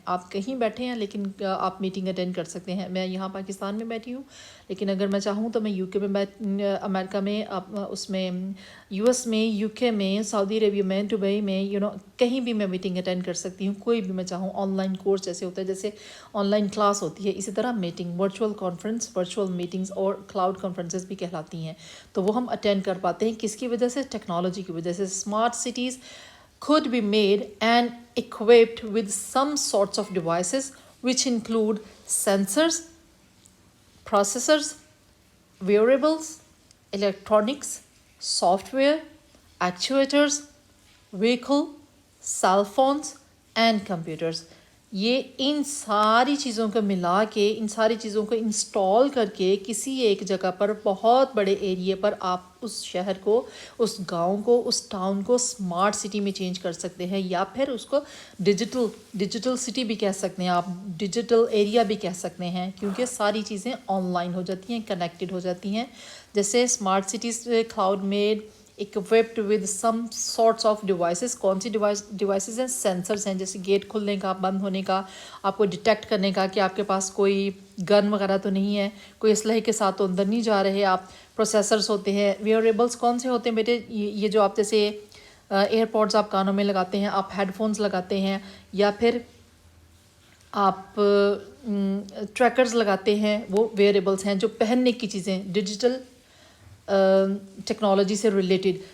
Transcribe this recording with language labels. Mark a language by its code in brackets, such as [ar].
[ur] آپ کہیں بیٹھے ہیں لیکن آپ میٹنگ اٹینڈ کر سکتے ہیں. میں یہاں پاکستان میں بیٹھی ہوں لیکن اگر میں چاہوں تو میں یو کے میں امریکہ میں اس میں یو ایس میں یو کے میں سعودی عربیہ میں دبئی میں کہیں بھی میں میٹنگ اٹینڈ کر سکتی ہوں. کوئی بھی میں چاہوں آن لائن کورس جیسے ہوتا ہے جیسے آن لائن کلاس ہوتی ہے اسی طرح meeting virtual conference virtual meetings اور کلاؤڈ کانفرنسز بھی کہلاتی ہیں. تو وہ ہم اٹینڈ کر پاتے ہیں کس کی وجہ سے؟ ٹیکنالوجی کی وجہ سے. [en] Smart cities could be made and equipped with some sorts of devices which include sensors, processors, wearables, electronics, software, actuators, vehicle, cell phones and computers. [ur] یہ ان ساری چیزوں کو ملا کے ان ساری چیزوں کو انسٹال کر کے کسی ایک جگہ پر بہت بڑے ایریے پر آپ اس شہر کو اس گاؤں کو اس ٹاؤن کو اسمارٹ سٹی میں چینج کر سکتے ہیں یا پھر اس کو ڈیجیٹل سٹی بھی کہہ سکتے ہیں آپ ڈیجیٹل ایریا بھی کہہ سکتے ہیں کیونکہ ساری چیزیں آن لائن ہو جاتی ہیں کنیکٹڈ ہو جاتی ہیں. [en] جیسے smart cities could made equipped with some sorts of devices. [ur] کون سی ڈیوائسز ہیں؟ سینسرز ہیں جیسے گیٹ کھلنے کا بند ہونے کا آپ کو ڈیٹیکٹ کرنے کا کہ آپ کے پاس کوئی گن وغیرہ تو نہیں ہے کوئی اسلحے کے ساتھ تو اندر نہیں جا رہے آپ. پروسیسرز ہوتے ہیں. ویئریبلس کون سے ہوتے ہیں بیٹے؟ یہ جو آپ جیسے ایئر پوڈز آپ کانوں میں لگاتے ہیں آپ ہیڈ فونز لگاتے ہیں یا پھر آپ ٹریکرز لگاتے ہیں وہ ویئریبلس ہیں جو پہننے کی چیزیں ڈیجیٹل ٹیکنالوجی سے ریلیٹڈ.